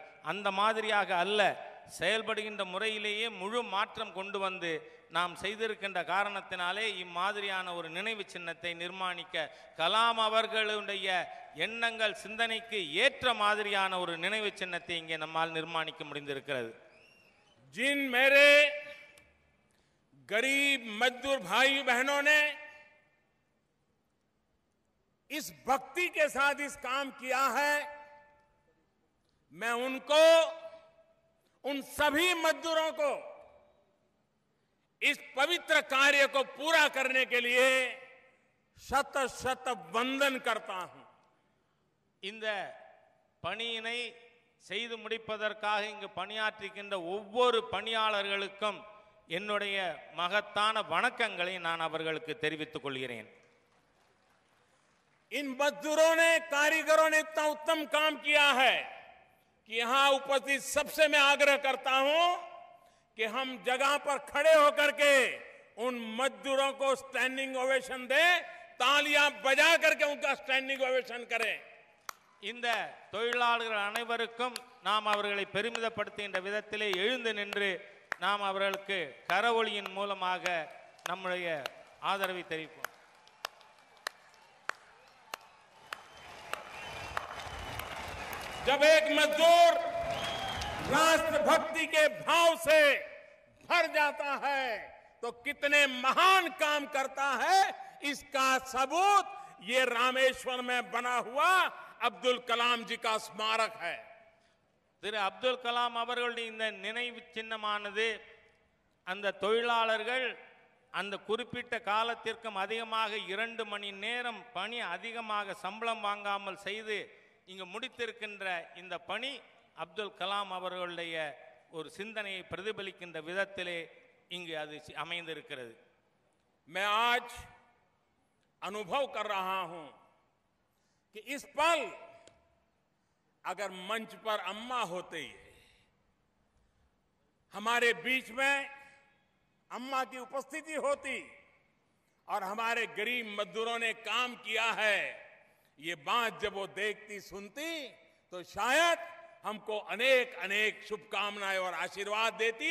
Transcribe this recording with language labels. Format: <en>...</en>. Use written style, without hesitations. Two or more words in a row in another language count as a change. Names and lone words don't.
<ta>அந்த மாதிரியாக அல்ல, செயல்படுகின்ற முறையிலேயே முழு மாற்றம் கொண்டு வந்து நாம் செய்திருக்கின்ற காரணத்தினாலே இம்மாதிரியான ஒரு நினைவு சின்னத்தை நிர்மாணிக்க, கலாம் அவர்களுடைய எண்ணங்கள் சிந்தனைக்கு ஏற்ற மாதிரியான ஒரு நினைவு சின்னத்தை இங்கே நம்மால் நிர்மாணிக்க முடிந்திருக்கிறது.</ta> <hi>जिन मेरे गरीब मजदूर भाई बहनों ने इस भक्ति के साथ इस काम किया है, मैं उनको, उन सभी मजदूरों को इस पवित्र कार्य को पूरा करने के लिए शत शत वंदन करता हूं.</hi> <ta>இந்த பணியினை செய்து முடிப்பதற்காக இங்கு பணியாற்றுகின்ற ஒவ்வொரு பணியாளர்களுக்கும் என்னுடைய மகத்தான வணக்கங்களை நான் அவர்களுக்கு தெரிவித்துக் கொள்கிறேன்.</ta> <hi>इन मजदूरों ने, कारीगरों ने इतना उत्तम काम किया है कि यहां उपस्थित सबसे मैं आग्रह करता हूं कि हम जगह पर खड़े होकर के उन मजदूरों को</hi> <en>standing ovation</en> <hi>दें, तालियां बजा करके उनका</hi> <en>standing ovation</en> <hi>करें.</hi> <ta>இந்த தொழிலாளர்கள் அனைவருக்கும் நாம் அவர்களை பெருமிதப்படுத்துகின்ற விதத்திலே எழுந்து நின்று நாம் அவர்களுக்கு கரவொலியின் மூலமாக நம்முடைய ஆதரவை தெரிவிப்போம்.</ta> <hi>जब एक मजदूर राष्ट्रभक्ति के भाव से भर जाता है तो कितने महान काम करता है, इसका सबूत ये रामेश्वर में बना हुआ अब्दुल कलाम जी का स्मारक है.</hi> <ta>திரு அப்துல் கலாம் அவர்களுடைய இந்த நினைவு சின்னமானது அந்த தொழிலாளர்கள் அந்த குறிப்பிட்ட காலத்திற்கும் அதிகமாக 2 மணி நேரம் பணி அதிகமாக சம்பளம் வாங்காமல் செய்து இங்கு முடித்திருக்கின்ற இந்த பணி அப்துல் கலாம் அவர்களுடைய ஒரு சிந்தனையை பிரதிபலிக்கின்ற விதத்திலே இங்கு அது அமைந்திருக்கிறது.</ta> <hi>मैं आज अनुभव कर रहा हूं कि इस पल अगर मंच पर अम्मा होते, हमारे बीच में अम्मा की उपस्थिति होती और हमारे गरीब मजदूरों ने काम किया है, ये बात जब वो देखती सुनती तो शायद हमको अनेक अनेक शुभकामनाएं और आशीर्वाद देती.</hi>